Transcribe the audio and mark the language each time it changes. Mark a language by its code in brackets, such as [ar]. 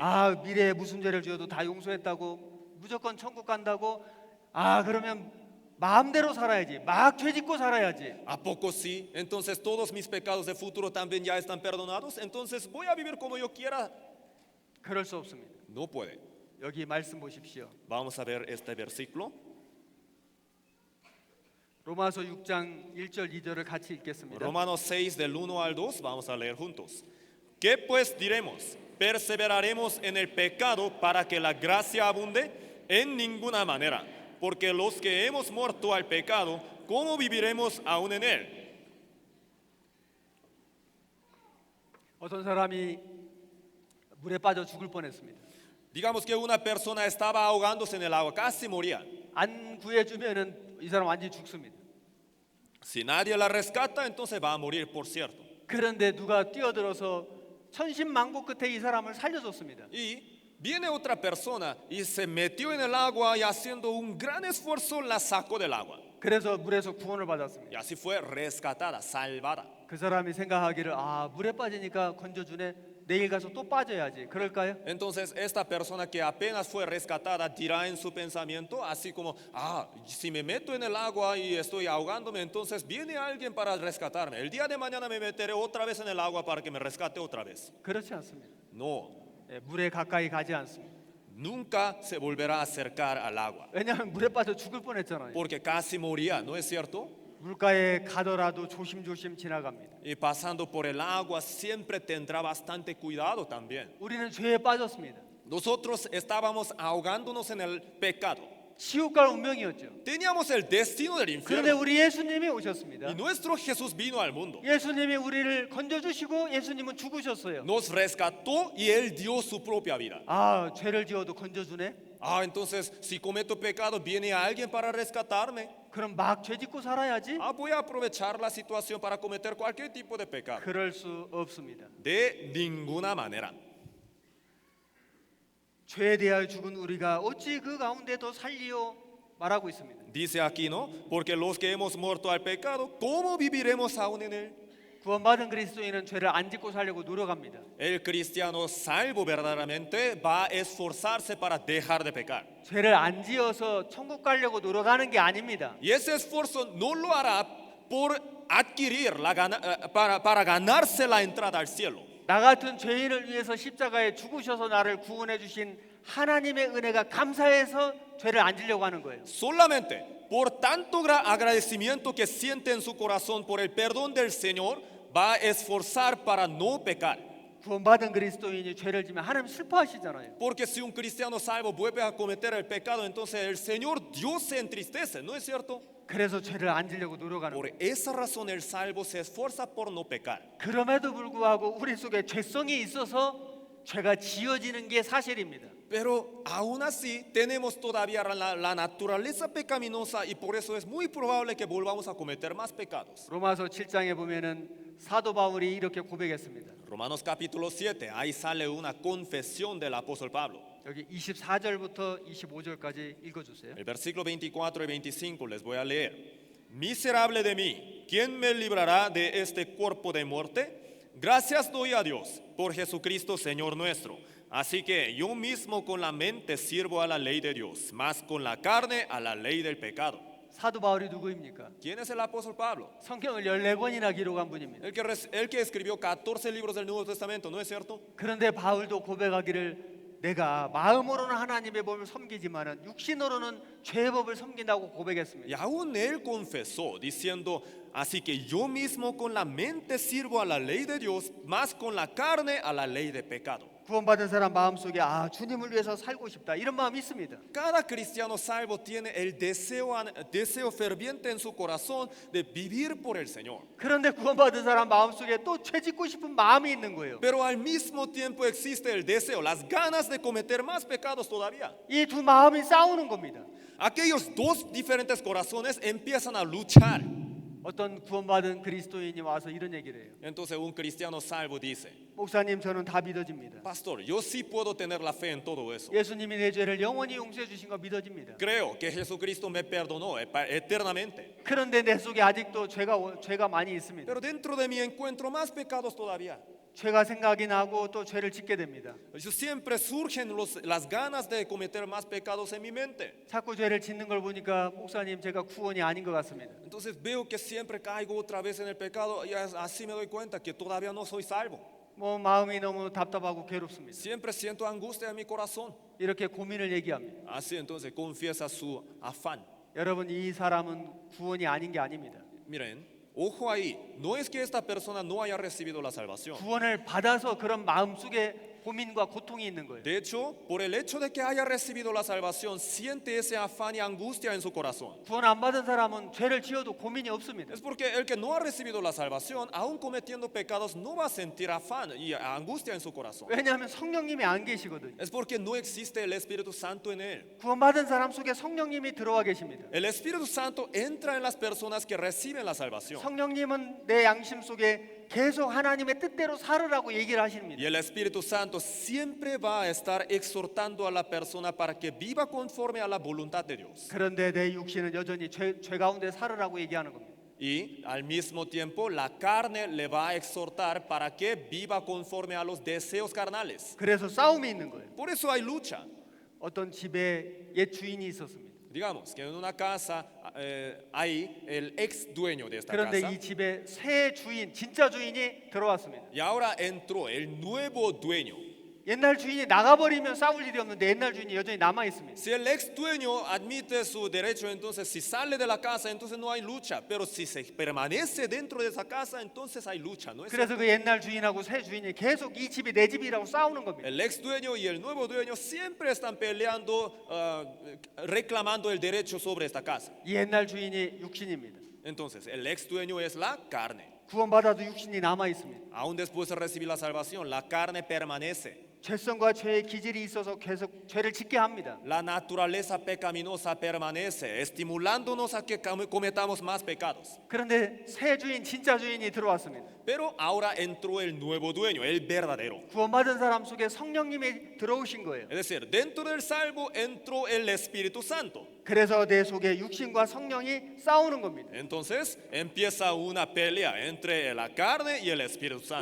[ko] 아, 미래에 무슨 죄를 지어도 다 용서했다고, 무조건 천국 간다고. 아, 그러면 마음대로 살아야지. 막 죄짓고 살아야지. [es] ¿A poco sí? Entonces todos mis pecados del futuro también ya están perdonados. Entonces voy a vivir como yo quiera. [ko] 그럴 수 없습니다. [es] No puede. [ko] 여기 말씀 보십시오. [es] Vamos a ver este versículo. [ko] 로마서 6장 1절 2절을 같이 읽겠습니다. [es] Romanos 6 del 1 al 2. Vamos a leer juntos. ¿Qué pues diremos? ¿Perseveraremos en el pecado para que la gracia abunde? En ninguna manera. Porque los que hemos muerto al pecado, ¿cómo viviremos aún en él? [ko] 어떤 사람이 물에 빠져 죽을 뻔했습니다. [es] Digamos que una persona estaba ahogándose en el agua, casi moría. [ko] 안 구해주면은 이 사람 완전히 죽습니다. [es] Si nadie la rescata, entonces va a morir, por cierto. [ko] 그런데 누가 뛰어들어서 천신만고 끝에 이 사람을 살려줬습니다. [es] Y viene otra persona y se metió en el agua y haciendo un gran esfuerzo la sacó del agua. [ko] 그래서 물에서 구원을 받았습니다. [es] Y así fue rescatada, salvada. [ko] 그 사람이 생각하기를 아, 물에 빠지니까 건져주네. 내일 가서 또 빠져야지. 그럴까요? [es] Entonces esta persona que apenas fue rescatada dirá en su pensamiento, así como, si me meto en el agua y estoy ahogándome, entonces viene alguien para rescatarme. El día de mañana me meteré otra vez en el agua para que me rescate otra vez. [ko] 그렇지 않습니다. [es] No, [ko] 예, 물에 가까이 가지 않습니다. [es] nunca se volverá a acercar al agua, [ko] 왜냐하면 물에 빠져 죽을 뻔했잖아요. [es] porque casi moría, ¿no es cierto? [ko] 물가에 가더라도 조심조심 지나갑니다. [es] Y pasando por el agua siempre tendrá bastante cuidado también. [ko] 우리는 죄에 빠졌습니다. [es] Nosotros estábamos ahogándonos en el pecado. [ko] 지옥 갈 운명이었죠. [es] Teníamos el destino del [ko] 그런데 [es] infierno. [ko] 우리 예수님이 오셨습니다. [es] Y nuestro Jesús vino al mundo. [ko] 예수님이 우리를 건져주시고 예수님은 죽으셨어요. [es] Nos rescató y Él dio su propia vida. [ko] 아, 죄를 지어도 건져주네. [es] Entonces, si cometo pecado, viene alguien para rescatarme. [ko] 그럼 막 죄짓고 살아야지. [es] Voy a aprovechar la situación para cometer cualquier tipo de pecado. [ko] 그럴 수 없습니다. [es] De ninguna manera. [ko] 죄에 대하여 죽은 우리가 어찌 그 가운데 더 살리요 말하고 있습니다. [es] Dice aquí, ¿no? Porque los que hemos muerto al pecado, ¿cómo viviremos aún en él? [ko] 구원받은 그리스도인은 죄를 안 짓고 살려고 노력합니다. [es] El cristiano salvo verdaderamente va a esforzarse para dejar de pecar. [ko] 죄를 안 지어서 천국 가려고 노력하는 게 아닙니다. [es] Y ese esfuerzo no lo hará por adquirir para ganarse la entrada al cielo. [ko] 나 같은 죄인을 위해서 십자가에 죽으셔서 나를 구원해 주신 하나님의 은혜가 감사해서 죄를 안 지려고 하는 거예요. [es] Solamente por tanto agradecimiento que siente en su corazón por el perdón del Señor, va a esforzar para no pecar. [ko] 구원받은 그리스도인이 죄를 지면 하나님 슬퍼하시잖아요. [es] Porque si un cristiano salvo vuelve a cometer el pecado, entonces el Señor Dios se entristece, ¿no es cierto? [ko] 그래서 죄를 안 지려고 노력하는 [es] Por [ko] 거예요. [es] esa razón el salvo se esfuerza por no pecar. [ko] 그럼에도 불구하고 우리 속에 죄성이 있어서 죄가 지어지는 게 사실입니다. [es] Pero aún así tenemos todavía la naturaleza pecaminosa y por eso es muy probable que volvamos a cometer más pecados. [ko] 로마서 7장에 보면은 사도 바울이 이렇게 고백했습니다. [es] Romanos capítulo 7, ahí sale una confesión del apóstol Pablo. [ko] 여기 24절부터 25절까지 읽어주세요. [es] El versículo 24 y 25 les voy a leer. Miserable de mí, ¿quién me librará de este cuerpo de muerte? Gracias doy a Dios por Jesucristo Señor nuestro. Así que yo mismo con la mente sirvo a la ley de Dios, más con la carne a la ley del pecado. [ko] 사도 바울이 누구입니까? [es] ¿Quién es el apóstol Pablo? [ko] 성경을 14권이나 기록한 분입니다. [es] El que escribió 14 libros del Nuevo Testamento, ¿no es cierto? [ko] 그런데 바울도 고백하기를 내가 마음으로는 하나님의 법을 섬기지만은 육신으로는 죄의 법을 섬긴다고 고백했습니다. [es] Y aún él confesó diciendo, así que yo mismo con la mente sirvo a la ley de Dios, más con la carne a la ley de pecado. [ko] 구원받은 사람 마음속에 아 주님을 위해서 살고 싶다 이런 마음이 있습니다. [es] Cada cristiano salvo tiene el deseo ferviente en su corazón de vivir por el Señor. [ko] 그런데 구원받은 사람 마음속에 또 죄짓고 싶은 마음이 있는 거예요. [es] Pero al mismo tiempo existe el deseo, las ganas de cometer más pecados todavía. [ko] 이 두 마음이 싸우는 겁니다. [es] Aquellos dos diferentes corazones empiezan a luchar. [ko] 어떤 구원받은 그리스도인이 와서 이런 얘기를 해요. [es] Entonces un cristiano salvo dice, [ko] 목사님, 저는 다 믿어집니다. [es] pastor, yo sí puedo tener la fe en todo eso. [ko] 예수님이 내 죄를 영원히 용서해 주신 거 믿어집니다. [es] Creo que Jesucristo me perdonó eternamente. [ko] 그런데 내 속에 아직도 죄가 많이 있습니다. [es] Pero dentro de mí encuentro más pecados todavía. [ko] 죄가 생각이 나고 또 죄를 짓게 됩니다. [es] Siempre surgen las ganas de cometer más pecados en mi mente. [ko] 자꾸 죄를 짓는 걸 보니까 목사님, 제가 구원이 아닌 것 같습니다. [es] Entonces veo que siempre caigo otra vez en el pecado y así me doy cuenta que todavía no soy salvo. [ko] 뭐 마음이 너무 답답하고 괴롭습니다. [es] Siempre siento angustia en mi corazón. [ko] 이렇게 고민을 얘기합니다. [es] Así entonces confiesa su afán. [ko] 여러분, 이 사람은 구원이 아닌 게 아닙니다. [es] Miren, ojo ahí, no es que esta persona no haya recibido la salvación. [ko] 구원을 받아서 그런 마음속에 고민과 고통이 있는 거예요. [es] De hecho, por el hecho de que haya recibido la salvación, siente ese afán y angustia en su corazón. [ko] 구원 안 받은 사람은 죄를 지어도 고민이 없습니다. [es] Es porque el que no ha recibido la salvación, aún cometiendo pecados, no va a sentir afán y angustia en su corazón. [ko] 왜냐하면 성령님이 안 계시거든요. [es] Es porque no existe el Espíritu Santo en él. [ko] 구원 받은 사람 속에 성령님이 들어와 계십니다. [es] El Espíritu Santo entra en las personas que reciben la salvación. [ko] 성령님은 내 양심 속에 계속 하나님의 뜻대로 살으라고 얘기를 하십니다. [es] Y el Espíritu Santo siempre va a estar exhortando a la persona para que viva conforme a la voluntad de Dios. [ko] 그런데 내 육신은 여전히 죄 가운데 살으라고 얘기하는 겁니다. [es] Y al mismo tiempo la carne le va a exhortar para que viva conforme a los deseos carnales. [ko] 그래서 싸움이 있는 거예요. [es] Por eso hay lucha. [ko] 어떤 집에 옛 주인이 있었습니다. [es] Digamos que en una casa hay el ex dueño de esta [ko] 그런데 [es] casa [ko] 이 집에 새 주인, 진짜 주인이 들어왔습니다. [es] y ahora entró el nuevo dueño. [ko] 옛날 주인이 나가버리면 싸울 일이 없는데 옛날 주인이 여전히 남아 있습니다. [es] Si el ex dueño admite su derecho, entonces si sale de la casa, entonces no hay lucha. Pero si se permanece dentro de esa casa, entonces hay lucha, ¿no es [ko] 그래서 [es] cierto? [ko] 그 옛날 주인하고 새 주인이 계속 이 집이 내 집이라고 싸우는 겁니다. [es] El ex dueño y el nuevo dueño siempre están peleando, reclamando el derecho sobre esta casa. [ko] 이 옛날 주인이 육신입니다. [es] Entonces, el ex dueño es la carne. [ko] 구원받아도 육신이 남아 있습니다. [es] Aún después de recibir la salvación, la carne permanece. [ko] 죄성과 죄의 기질이 있어서 계속 죄를 짓게 합니다. [es] La naturaleza pecaminosa permanece, estimulándonos a que cometamos más pecados. [ko] 그런데 새 주인, 진짜 주인이 들어왔습니다. [es] Pero ahora entró el nuevo dueño, el verdadero. [ko] 구원받은 사람 속에 성령님이 들어오신 거예요. [es] Es decir, dentro del salvo entró el Espíritu Santo. [ko] 그래서 내 속에 육신과 성령이 싸우는 겁니다. [es] Entonces empieza una pelea entre la carne y el Espíritu Santo.